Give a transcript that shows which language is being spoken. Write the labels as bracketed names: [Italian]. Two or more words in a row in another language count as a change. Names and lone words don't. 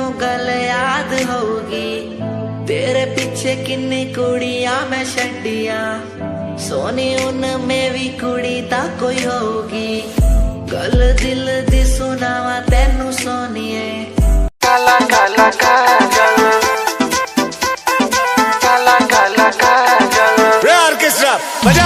[Punjabi] ਗੱਲ ਯਾਦ ਹੋਗੀ, ਤੇਰੇ ਪਿੱਛੇ ਕਿੰਨੀ ਕੁੜੀਆਂ ਮੈਂ ਛੱਡੀਆਂ, ਸੋਨੀ ਉਨ੍ਹਾਂ 'ਚ ਵੀ ਕੁੜੀ ਤਾਂ ਕੋਈ ਹੋਗੀ, ਗੱਲ ਦਿਲ ਦੀ ਸੁਣਾਵਾਂ ਤੈਨੂੰ ਸੋਹਣੀਏ, ਕਾਲਾ ਕਾਲਾ ਕਾਜਲ, ਕਾਲਾ ਕਾਲਾ ਕਾਜਲ, [Hindi] ऑर्केस्ट्रा बजा।